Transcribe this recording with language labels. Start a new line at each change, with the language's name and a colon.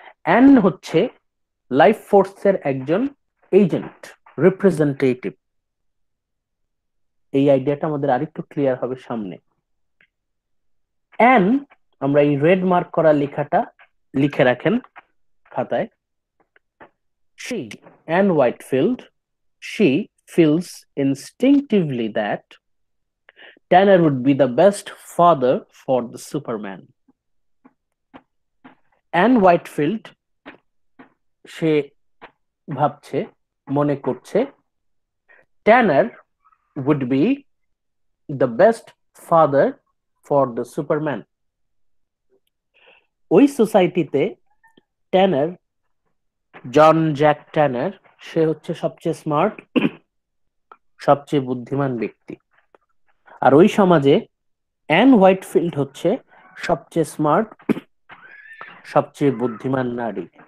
Bangla: An হচ্ছে life ফোর্সের একজন এজেন্ট, রিপ্রেজেন্টেটিভ। এই আইডিয়াটা আমাদের আরেকটু ক্লিয়ার হবে সামনে। অ্যান, আমরা এই রেড মার্ক করা লেখাটা লিখে রাখেন খাতায়।
English: She, Anne Whitefield, she feels instinctively that Tanner would be the best father for the Superman. Anne Whitefield,
Bangla: সে ভাবছে, মনে করছে,
English: Tanner would be the best father for the Superman.
Bangla: ওই সোসাইটিতে ট্যানার, জন জ্যাক ট্যানার, সে হচ্ছে সবচেয়ে স্মার্ট, সবচেয়ে বুদ্ধিমান ব্যক্তি। আর ওই সমাজে অ্যান হোয়াইটফিল্ড হচ্ছে সবচেয়ে স্মার্ট, সবচেয়ে বুদ্ধিমান নারী।